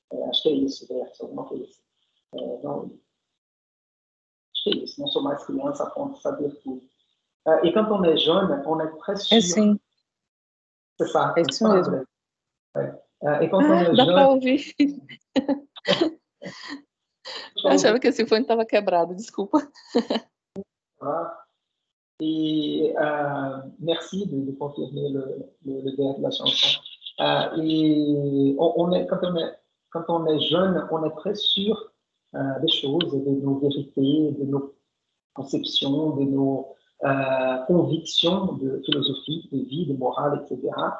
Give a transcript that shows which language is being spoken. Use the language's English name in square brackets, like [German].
[Portuguese] Acho que é isso, verso, alguma coisa assim. Não, acho que é isso, não sou mais criança a ponto de saber tudo. [French] Et quand on est jeune, on est très sûr. [Portuguese] Sim. [French] C'est ça. [Portuguese] É isso mesmo. [French] Et quand on est [Portuguese] dá [French] jeune. [Portuguese] para ouvir. Eu achava que esse fone estava quebrado, desculpa. [French] Et merci de confirmer le vers de la chanson. Et quand on est jeune, on est très sûr des choses, de nos vérités, de nos conceptions, de nos convictions de philosophie, de vie, de morale, etc.